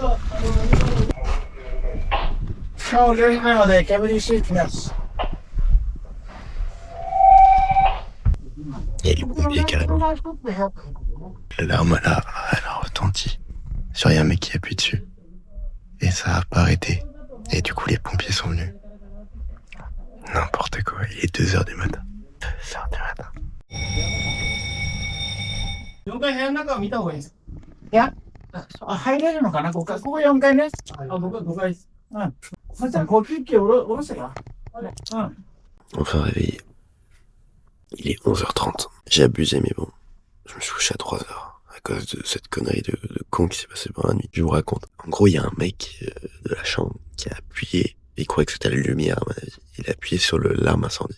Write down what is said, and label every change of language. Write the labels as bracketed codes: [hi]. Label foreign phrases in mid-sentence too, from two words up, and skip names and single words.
[fr] Et les pompiers carrément. L'alarme elle a retenti. Sur un mec qui appuie dessus. Et ça a pas arrêté. Et du coup les pompiers sont venus. N'importe quoi, il est 2h du matin. 2h du matin. [ja] 4 階部屋の中を見た方がいいです。いや、入れるのかな、ここ4階ね。5階です。うん。そしたら呼吸器を下ろしてから。うん。 [fr] Enfin réveillé. Il est 11h30. J'ai abusé, mais bon. Je me suis couché à 3h. À cause de cette connerie de con qui s'est passé pendant la nuit. Je vous raconte. En gros, il y a un mec de la chambre qui a appuyé. Il croyait que c'était la lumière, à mon avis. Il a appuyé sur l'arme incendie.